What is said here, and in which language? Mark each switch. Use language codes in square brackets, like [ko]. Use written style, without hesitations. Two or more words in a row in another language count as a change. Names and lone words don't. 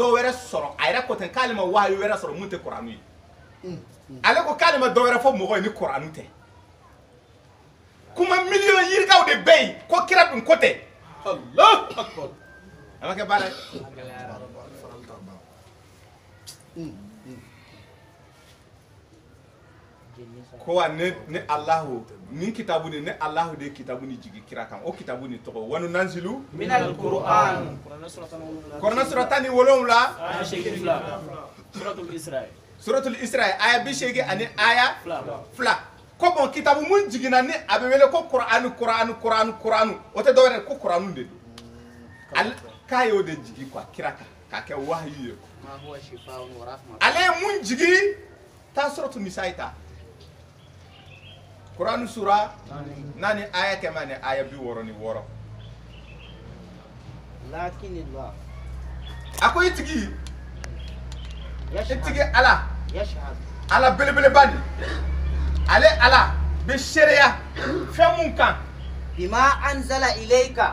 [bm] dɔ wɛrɛ sɔrɔ a yɛrɛ ko ten k'ale ma wahayu wɛrɛ sɔrɔ mun tɛ Kurani ye ale ko k'ale ma dɔ wɛrɛ fɔ mɔgɔ ye ni Kurani tɛ kuma miliyɔn yirikaw de bɛ yen ko kira dun ko tɛ [ar] الله أكبر [bm] a ma kɛ baara ye ko wa ne Alahu ni kitabu ni ne Alahu de kitabu ni jigi kira kan o kitabu ni tɔgɔ wanu nanzilu [ar] من القرآن [bm] Kurana sura 17 suratul Isra aya 80 ani aya 2 ko bon kitabu mun jigina ni a bɛ wele ko Kur'anu o tɛ dɔwɛrɛ ko Kur'anu de don k'a y'o de jigi quoi kira kan k'a kɛ wahayu ye ale ye mun jigi taa suratul Nisa ta Kur'anu sura 4 aya 100 ani aya 66 [ar] لكن الله [bm] a ko i tigi Ala [ar] yashhad [bm] Ala belebeleba ni ale Ala bɛ seereya fɛn mun kan [ar] بما أنزل إليك